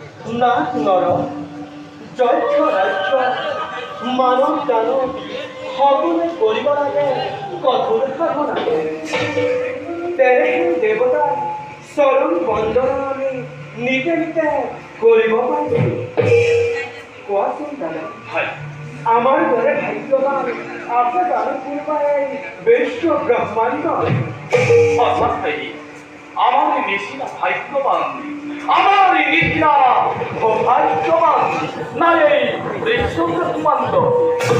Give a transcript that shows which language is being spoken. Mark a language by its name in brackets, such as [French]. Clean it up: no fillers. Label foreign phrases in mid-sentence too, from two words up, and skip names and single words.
[Assamese] না নর যক্ষ রাজ্য মানব দানব সকলে কৰিব লাগে কঠোৰ সাধনা তেনে দেৱতা চৰণ বন্দনা আমি নিজে নিজে কৰিব পাৰিছোঁ কোৱাচোন দাদা হয় আমাৰ দৰে ভাগ্যৱান আছে জানো কোনোবাই বিশ্ব ব্ৰহ্মাণ্ড সঁচাই আমার নিশিনা ভাগ্যবান আমার নিশিনা ভাগ্যবান না এই বিশ্ব ব্রহ্মাণ্ড